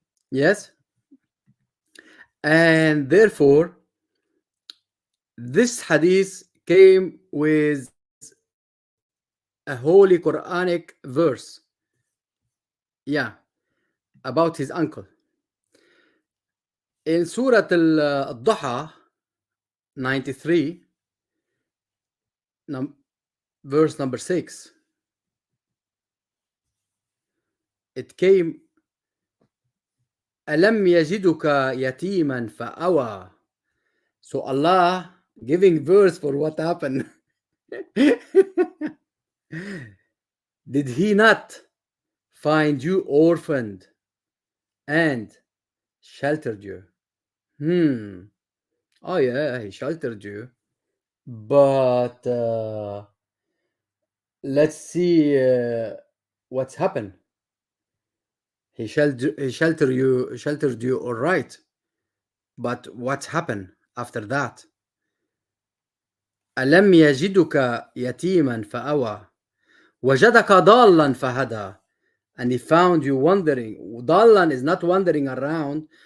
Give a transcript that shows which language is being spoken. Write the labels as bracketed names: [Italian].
[English] Yes, and therefore this hadith came with a holy Quranic verse. Yeah, about his uncle in Surah Al-Duha 93, verse number 6. It came, [Arabic] أَلَمْ يَجِدُكَ يَتِيمًا فَأَوَى. [English] So Allah giving verse for what happened. Did he not find you orphaned and sheltered you? Oh yeah, he sheltered you. But let's see what's happened. He sheltered you all right. But what happened after that? [Arabic] ألم يجدك يتيما فأوى وجدك ضالا فهدى. [English] And he found you wandering. Dallan is not wandering around.